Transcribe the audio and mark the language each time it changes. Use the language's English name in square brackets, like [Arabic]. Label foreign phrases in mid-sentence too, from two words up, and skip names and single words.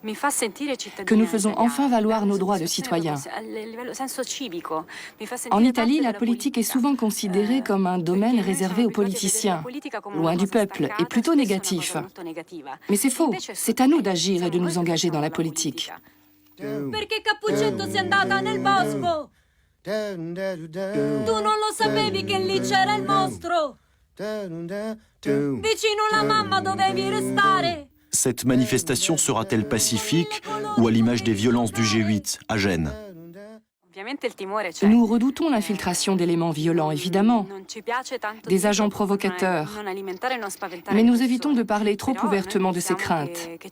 [French] que nous faisons enfin valoir nos droits de citoyens. En Italie, la politique est souvent considérée comme un domaine réservé aux politiciens, loin du peuple, et plutôt négatif. Mais c'est faux, c'est à nous d'agir et de nous engager dans la politique. [Italian] Perché Cappuccetto si è andata nel bosco? Tu non lo sapevi che lì c'era il mostro? Vicino alla mamma dovevi restare. [French] Cette manifestation sera-t-elle pacifique ou à l'image des violences du G8 à Gênes? Nous redoutons l'infiltration d'éléments violents, évidemment, des agents provocateurs, mais nous évitons de parler trop ouvertement de ces craintes.